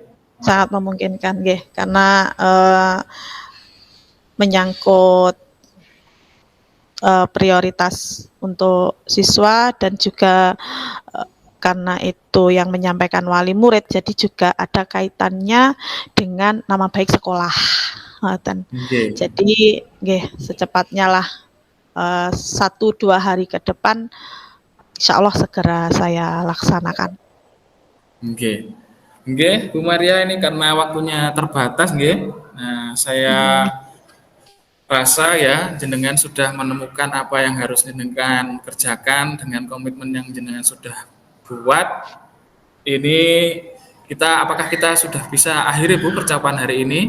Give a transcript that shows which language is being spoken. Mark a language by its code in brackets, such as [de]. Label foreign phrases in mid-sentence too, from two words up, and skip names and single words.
[id] sangat memungkinkan nggih, karena menyangkut prioritas untuk siswa dan juga karena itu yang menyampaikan wali murid, jadi juga ada kaitannya dengan nama baik sekolah. Nggih. Jadi nggih secepatnya lah 1-2 hari ke depan [ar] إن شاء الله [id] segera saya laksanakan. Nggih. Nggih, Bu Maria ini karena waktunya terbatas nggih. Nah, saya Hmm. rasa ya jenengan sudah menemukan apa yang harus jenengan kerjakan dengan komitmen yang jenengan sudah buat. Ini apakah kita sudah bisa akhiri Bu percakapan hari ini?